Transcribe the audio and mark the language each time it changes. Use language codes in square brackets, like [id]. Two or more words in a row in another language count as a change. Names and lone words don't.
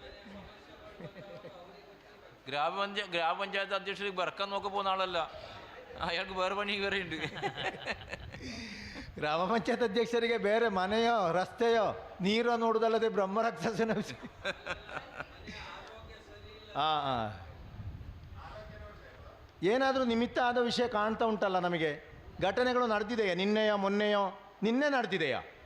[ml] ഗ്രാമപഞ്ചായത്ത് അധ്യക്ഷർക്ക് ബർക്കാൻ നോക്കി പോകുന്ന ആളല്ല. അയാൾക്ക് വേറെ പണി വേറെ ഉണ്ട്. [kn] ಗ್ರಾಮ ಪಂಚಾಯತ್ ಅಧ್ಯಕ್ಷರಿಗೆ ಬೇರೆ ಮನೆಯೋ ರಸ್ತೆಯೋ ನೀರೋ ನೋಡುವುದಲ್ಲದೆ ಬ್ರಹ್ಮರಾಕ್ಷಸನ ವಿಷಯ. ಏನಾದರೂ ನಿಮಿತ್ತ ಆದ ವಿಷಯ ಕಾಣ್ತಾ ಉಂಟಲ್ಲ ನಮಗೆ. ಘಟನೆಗಳು ನಡೆದಿದೆಯಾ? ನಿನ್ನೆಯೋ ಮೊನ್ನೆಯೋ? ನಿನ್ನೆ ನಡೆದಿದೆಯಾ?